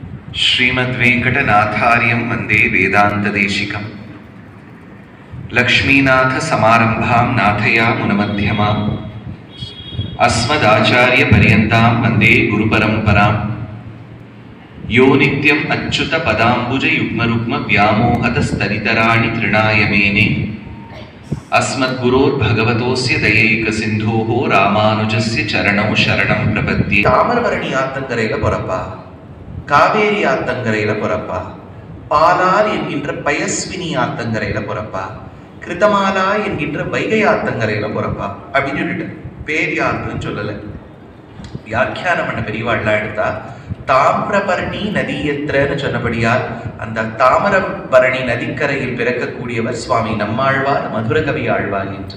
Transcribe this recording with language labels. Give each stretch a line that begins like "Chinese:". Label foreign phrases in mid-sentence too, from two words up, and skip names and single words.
Sanskrit: श्रीमद्वेंकटनाथार्यं वंदे वेदांतदेशिकम् लक्ष्मीनाथसमारम्भां नाथयामुनमध्यमाम् अस्मदाचार्यपर्यन्तां वंदे गुरुपरम्पराम् यो नित्यम् अच्युतपदाम्बुजयुग्मरुग्मव्यामोहतस्तरितराणि तृणाय मेने अस्मद्गुरोर्भगवतोऽस्य दयैकसिन्धोः रामानुजस्य चरणौ शरणं प्रपद्ये.
Tamil: தாமிரபரணி ஆத்தங்கரையில பிறப்பா, காவேரி ஆத்தங்கரையில பிறப்பா, பாலார் என்கின்ற பயஸ்வினி ஆத்தங்கரையில பிறப்பா, கிருதமாலா என்கின்ற வைகை ஆத்தங்கரையில பிறப்பா அப்படின்னு சொல்லிட்டு பேர் யாருன்னு சொல்லலை. வியாக்கியானம் பண்ண பெரியவாள்லாம் எடுத்தா தாமிரபரணி நதியத்திரன்னு சொன்னபடியால் அந்த தாமிரபரணி நதிக்கரையில் பிறக்கக்கூடியவர் சுவாமி நம்மாழ்வார், மதுரகவி ஆழ்வார் என்று.